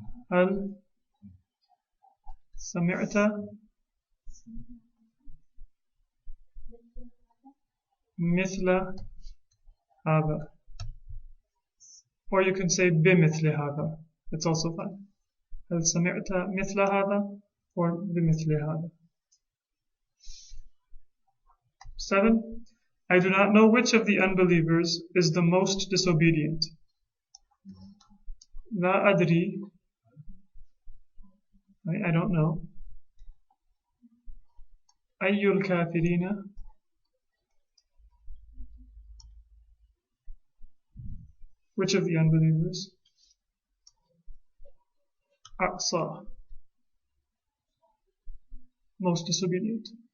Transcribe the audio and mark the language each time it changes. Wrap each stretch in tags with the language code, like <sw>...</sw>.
<ar>هل سمعت مثل هذا?</ar> <en>Or you can say</en> <ar>بمثل هذا.</ar> <en>It's also fine.</en> <ar>هل سمعت مثل هذا or بمثل هذا. 7.</ar> <en>I do not know which of the unbelievers is the most disobedient.</en> <ar>لا أدري.</ar> <en>I don't know.</en> <ar>أي الكافرين</ar> <en>which of the unbelievers أقصى most disobedient.</en>